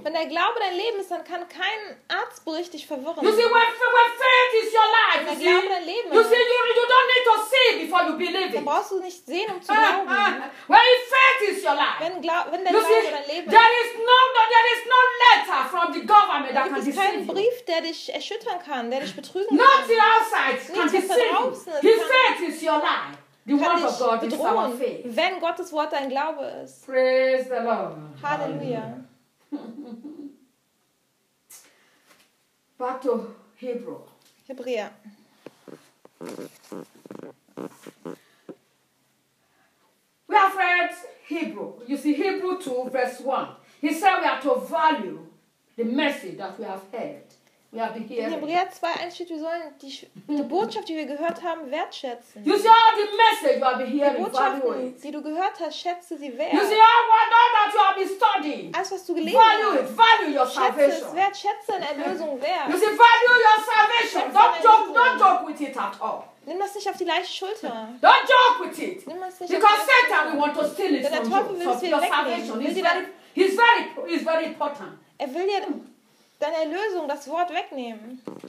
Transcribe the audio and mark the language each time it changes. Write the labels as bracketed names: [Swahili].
[German] Wenn der Glaube dein Leben ist, dann kann kein Arzt bericht dich verwirren. [English] You see, when faith is your life, [German] wenn der Glaube dein Leben ist. [English] You see, you don't need to see before you believe it. [German] Dann brauchst du nicht sehen, um zu glauben. [English] When faith is your life. [German] Wenn der Glaube dein Leben ist. [English] There is no letter from the government that can deceive you. [German] Kein Brief, der dich erschüttern kann. Der dich betrügen kann. [English] Not the outside can deceive. His faith is your life. The word of God is our faith. [German] Wenn Gottes Wort dein Glaube ist. [English] Praise the Lord. [German] Halleluja. [English] Back to Hebrew. [German] Hebräer. [English] We have read Hebrew. You see Hebrew 2 verse 1. He said we are to value the message that we have heard. [German] In Hebräer 2:1 steht, wir sollen die Botschaft, die wir gehört haben, wertschätzen. [English] You see all the message you have been hearing, [German] die Botschaften, die du gehört hast, schätze sie wert. [English] You see all that you have been studying. [German] Alles, was du gelesen hast, [English] value your salvation. [German] Wertschätze deine Erlösung wert. [English] You see, value your salvation. Don't joke with it at all. [German] Nimm das nicht auf die leichte Schulter. [English] Don't joke with it. [German] Nimm das nicht. [English] Because Satan will want to steal it from you. [German] Will es wegnehmen. [English] He's very important. [German] Er will dir deine Erlösung, das Wort wegnehmen.